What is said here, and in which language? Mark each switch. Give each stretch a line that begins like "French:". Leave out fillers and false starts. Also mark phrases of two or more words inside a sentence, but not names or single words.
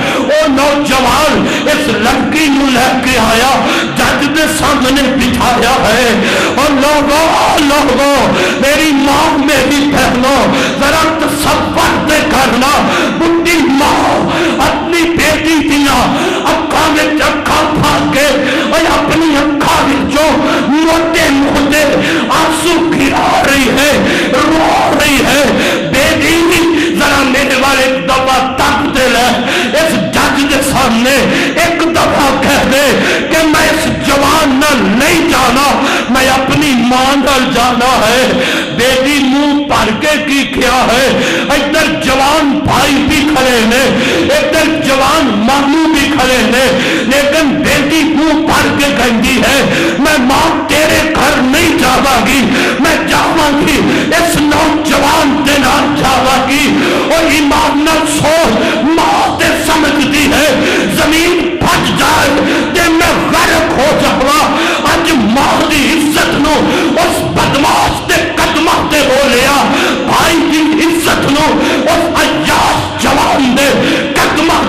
Punjabi: او نوجوان اس لڑکی نو لے کے آیا, جج دے سامنے بٹھایا ہے. اور لوگوں میری ماں میری بہنوں ذرا تصور دے کرنا, بڈھی ماں اپنی بیٹی دیاں اکھاں وچ اکھاں پھا کے اور اپنی اکھاں وچوں موٹے موٹے آنسو گرا رہی ہے, رو رہی ہے. بیٹی ذرا میرے والے دفعہ تک دے لے, اس جج کے سامنے ایک دفعہ کہہ دے کہ میں اس جوان نال نہیں جانا, میں اپنی ماں نال جانا ہے. بیٹی منہ بھر کے کی کیا ہے, ادھر جوان بھائی بھی کھڑے نے, ادھر جوان ماموں بھی کھڑے نے, لیکن بیٹی منہ بھر کے کہتی ہے میں ماں تیرے گھر نہیں جاواں گی, میں جاواں گی اس نوجوان دے نال جاواں گی. اور ایمان نال سوچ ماں تے سمجھتی ہے زمین پھٹ جائے تے میں غرق ہو جاواں. اج ماں دی عزت نو اس بدماش دے قدماں تے بولیا, بھائی دی عزت نو اس عیاش جوان دے قدماں